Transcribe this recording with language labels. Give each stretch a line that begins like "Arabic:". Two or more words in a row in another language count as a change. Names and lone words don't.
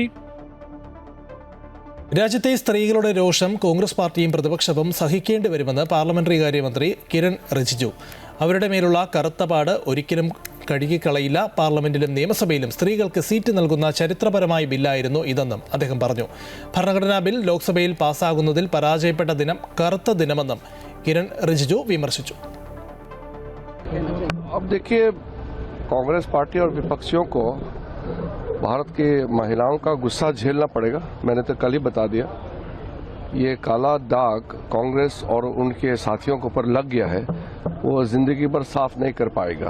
Malayalam: രാജ്യത്തെ സ്ത്രീകളുടെ രോഷം കോൺഗ്രസ് പാർട്ടിയും പ്രതിപക്ഷവും സഹിക്കേണ്ടി വരുമെന്ന് പാർലമെന്ററി കാര്യമന്ത്രി കിരൺ റിജിജു. അവരുടെ മേലുള്ള കറുത്ത പാട് ഒരിക്കലും കഴുകിക്കളയില്ല. പാർലമെന്റിലും നിയമസഭയിലും സ്ത്രീകൾക്ക് സീറ്റ് നൽകുന്ന ചരിത്രപരമായ ബില്ലായിരുന്നു ഇതെന്നും അദ്ദേഹം പറഞ്ഞു. ഭരണഘടനാ ബിൽ ലോക്സഭയിൽ പാസ്സാകുന്നതിൽ പരാജയപ്പെട്ട ദിനം കറുത്ത ദിനമെന്നും കിരൺ റിജിജു വിമർശിച്ചു.
Hindi: अब देखिए, कांग्रेस पार्टी और विपक्षियों को भारत के महिलाओं का गुस्सा झेलना पड़ेगा. मैंने तो कल ही बता दिया, ये काला दाग कांग्रेस और उनके साथियों के ऊपर लग गया है, वो जिंदगी भर साफ नहीं कर पाएगा.